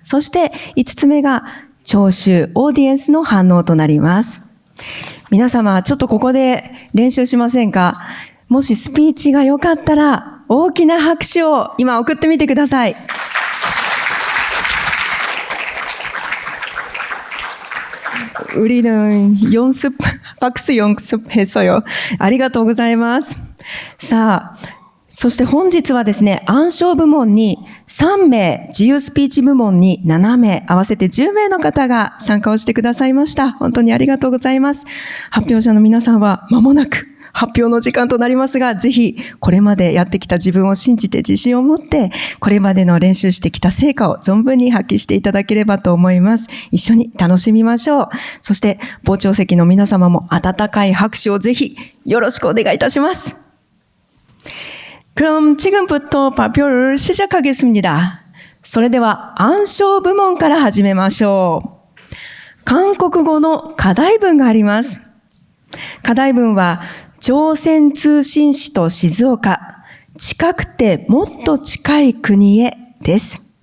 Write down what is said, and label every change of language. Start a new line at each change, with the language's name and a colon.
Japanese: そして5つ目が聴衆、オーディエンスの反応となります。皆様、ちょっとここで練習しませんか？もしスピーチが良かったら、大きな拍手を今送ってみてください。
Korean: 우리는 박수 연습했어요.
Japanese: ありがとうございます。さあ、そして本日はですね、暗唱部門に3名、自由スピーチ部門に7名、合わせて10名の方が参加をしてくださいました。本当にありがとうございます。発表者の皆さんは間もなく発表の時間となりますが、ぜひこれまでやってきた自分を信じて自信を持って、これまでの練習してきた成果を存分に発揮していただければと思います。一緒に楽しみましょう。そして傍聴席の皆様も温かい拍手をぜひよろしくお願いいたします。
Korean: 그럼 지금부터 발표를 시작하겠습니다.
Japanese: それでは暗唱部門から始めましょう。韓国語の課題文があります。課題文は朝鮮通信使と静岡、近くてもっと近い国へです。